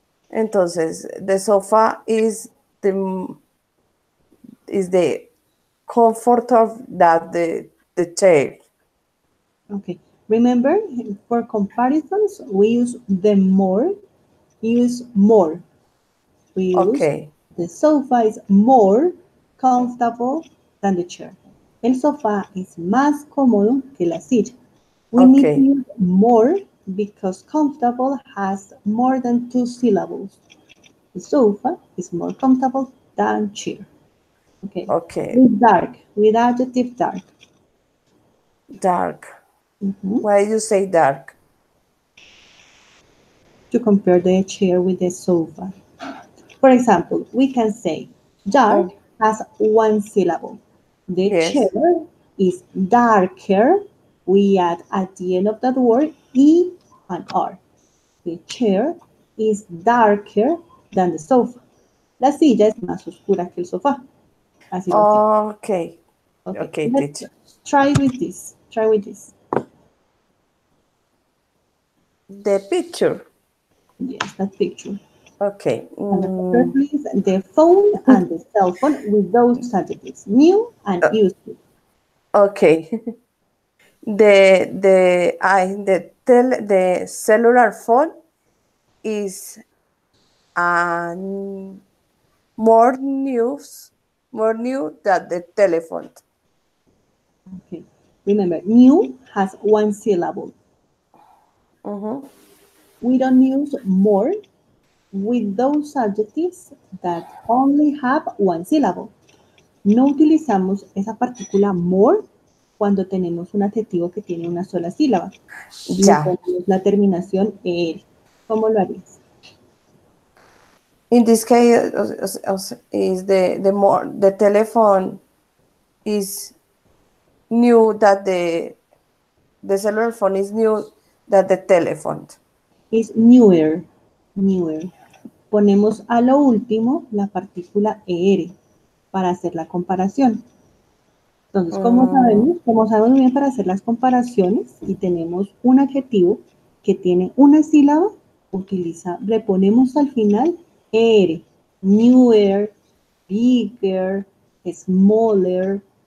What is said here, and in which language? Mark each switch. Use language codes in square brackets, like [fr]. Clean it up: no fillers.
[es] Entonces, [en] the sofa is the comfort of that the chair. Okay. Remember, for comparisons, we use the more, use more. We use Okay, the sofa is more comfortable than the chair. [es] El sofá es más cómodo que la silla. [en] We need to okay, use more because comfortable has more than two syllables. The sofa is more comfortable than chair. Okay. okay. With dark, with adjective dark. Dark. Mhm. Why you say dark? To compare the chair with the sofa. For example, we can say dark Oh, has one syllable. The yes. chair is darker. We add at the end of that word E and R. The chair is darker than the sofa. [es] La silla es más oscura que el sofá. Así lo hacemos. [en] Okay, Okay, okay, let's teacher. try with this. Try with this. The picture. Yes, that picture. Okay. And the picture, please, the phone and the cell phone with those adjectives, new and useful. Okay. The the cellular phone is um, more news more new than the telephone. Okay. Remember, new has one syllable. Mhm. We don't use more with those adjectives that only have one syllable. [es] No utilizamos esa partícula more cuando tenemos un adjetivo que tiene una sola sílaba. Le [en] Yeah. [es] ponemos la terminación er. ¿Cómo lo harías? [en] In this case, is the telephone is new that the cellular phone is new that the telephone. [es] Es [en] newer, newer. [es] Ponemos a lo último la partícula er para hacer la comparación. Entonces, ¿cómo Mm, sabemos? Como sabemos muy bien para hacer las comparaciones y tenemos un adjetivo que tiene una sílaba, le ponemos al final er, [en] newer, bigger, smaller.